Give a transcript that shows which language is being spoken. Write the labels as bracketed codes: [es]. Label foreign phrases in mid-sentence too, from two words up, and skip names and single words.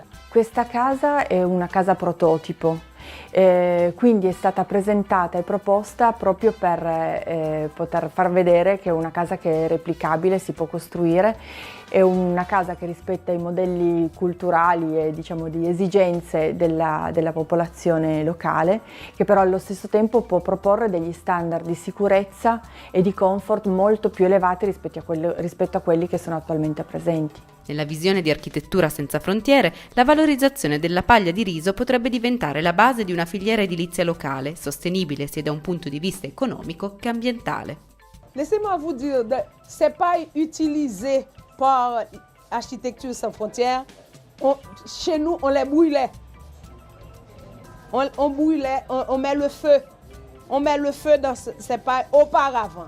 [it] Questa casa è una casa prototipo, quindi è stata presentata e proposta proprio per poter far vedere che è una casa che è replicabile, si può costruire, è una casa che rispetta i modelli culturali e diciamo di esigenze della popolazione locale, che però allo stesso tempo può proporre degli standard di sicurezza e di comfort molto più elevati rispetto a quelli che sono attualmente presenti. Nella visione di Architettura Senza Frontiere, la valorizzazione della paglia di riso potrebbe diventare la base di una filiera edilizia locale, sostenibile sia da un punto di vista economico che ambientale. [fr] Laissez-moi vous dire, c'est pas utilisé par Architecture Sans Frontières. Chez nous, on les brûlait. On brûlait, on met le feu. On met le feu dans ces pailles auparavant.